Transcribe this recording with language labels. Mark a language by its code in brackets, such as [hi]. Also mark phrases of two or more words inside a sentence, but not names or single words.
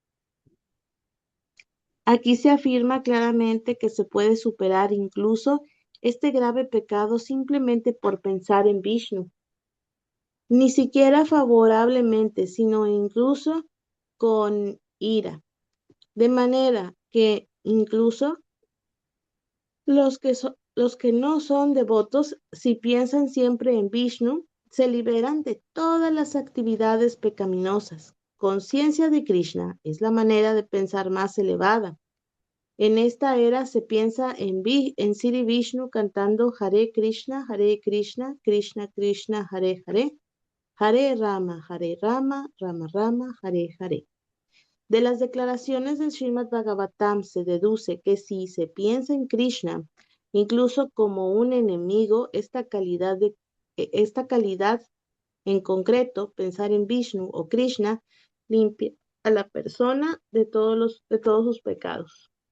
[es] Aquí se afirma claramente que se puede superar incluso este grave pecado simplemente por pensar en Vishnu, ni siquiera favorablemente, sino incluso con ira, de manera que incluso los que no son devotos, si piensan siempre en Vishnu, se liberan de todas las actividades pecaminosas. Conciencia de Krishna es la manera de pensar más elevada. En esta era se piensa en Sri Vishnu cantando [sa] Hare Krishna, Krishna Krishna, Hare Hare, Hare Rama, Rama Rama, Hare Hare. [es] De las declaraciones del Srimad Bhagavatam se deduce que si se piensa en Krishna, incluso como un enemigo, esta calidad en concreto, pensar en Vishnu o Krishna, limpia a la persona de todos sus pecados.